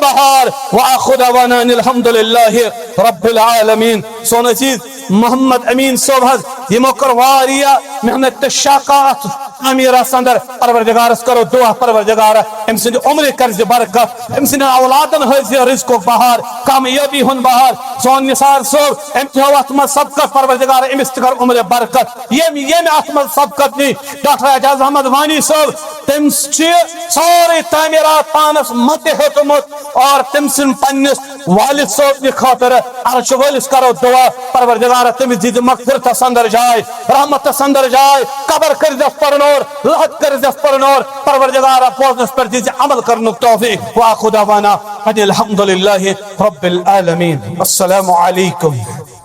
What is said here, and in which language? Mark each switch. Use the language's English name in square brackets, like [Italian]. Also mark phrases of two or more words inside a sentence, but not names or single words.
[Kashmiri] بہار [Arabic] وآخر دعوانا الحمدللہ رب العالمین [Kashmiri] سون عزیز محمد امین صوبحز یہ موقر واریہ محنت شاقات امیر سندر پروردگارس کرو دعا پروردگار امسن عمر کرز برکت امسن اولادن حض رزق و بہار کامیابی ہن بہار سون نثار صوب امتحو اتمت سبقت پروردگار امستکر عمر برکت یہ اتمت سبقت نی ڈاکٹر اعجاز احمد وانی صوب تمس سوری تعمیرات پانس مت ہوتمت اور تمسن پنس والد صوب کی خاطر عرش والس کرو دعا پروردگار تمس دید مغفرت اندر جائے رحمت اندر جائے قبر کردف پرنور لحد کردف پرنور پروردگار پوزنس پر دیجی عمل کرنک توفیق [Arabic] وآخر دعوانا الحمدللہ رب العالمین السلام علیکم